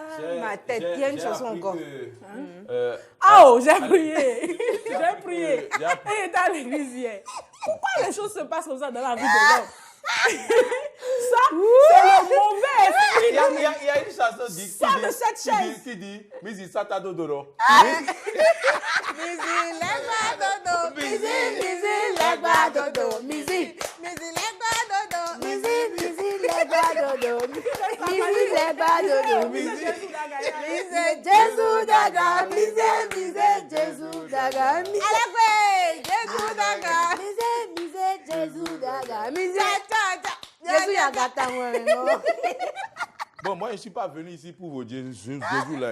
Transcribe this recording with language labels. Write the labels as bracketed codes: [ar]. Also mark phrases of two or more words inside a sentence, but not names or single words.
[fr] Ma tête, il y a une chanson encore. J'ai prié. J'ai prié. Et il était à l'église hier. Pourquoi les choses se passent comme ça dans la vie de l'homme? Ça, c'est le mauvais esprit. Il y a une chanson qui dit [ee] Misi Sata Dodoro. Misi, legba dodo. Misi, legba dodo. Misi, legba dodo. Misi, legba dodo. Misi, legba dodo. Misi, Jésus daga. Misi, Jésus daga. Alekwe, Jésus daga. Misi, Jésus daga. Misi, Jésus daga. [fr] Bon, moi, je ne suis pas venu ici pour vous dire Jésus là.